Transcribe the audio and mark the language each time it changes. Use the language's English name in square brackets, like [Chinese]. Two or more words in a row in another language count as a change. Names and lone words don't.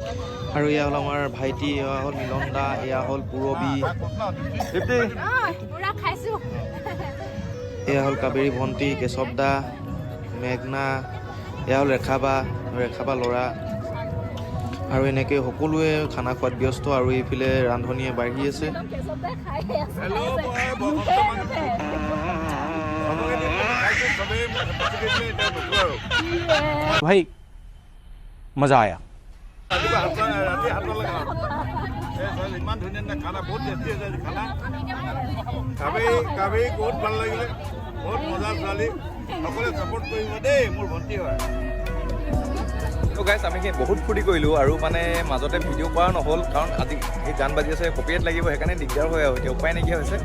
[Assamese] আৰু এয়া হ'ল আমাৰ ভাইটি, এয়া হ'ল মিলন দা, এয়া হ'ল পূৰবী, পুৰা খাইছো। এয়া হ'ল কাবেৰী ভণ্টি, কেশৱ দা, মেঘনা, এয়া হ'ল ৰেখা বা ল'ৰা। আৰু এনেকৈ সকলোৱে খানা খোৱাত ব্যস্ত। আৰু এইফালে ৰান্ধনীয়ে বাঢ়ি আছে। [Hindi] भाई मजा आया। [Assamese] ইমান ধুনীয়া খানা, বহুত টেষ্টি আছে খানা। কাবেৰী বহুত ভাল লাগিলে, বহুত মজা ছোৱালী, সকলোৱে ছাপোৰ্ট কৰিব দেই, মোৰ ভণ্টি হয়। তো গাইছ, আমি বহুত ফূৰ্তি কৰিলোঁ আৰু মানে মাজতে ভিডিঅ' কৰা নহ'ল, কাৰণ আজি এই গান বাজি আছে, কপিৰাইট লাগিব, সেইকাৰণে দিগদাৰ হয় আৰু এতিয়া উপায় নাইকিয়া হৈছে।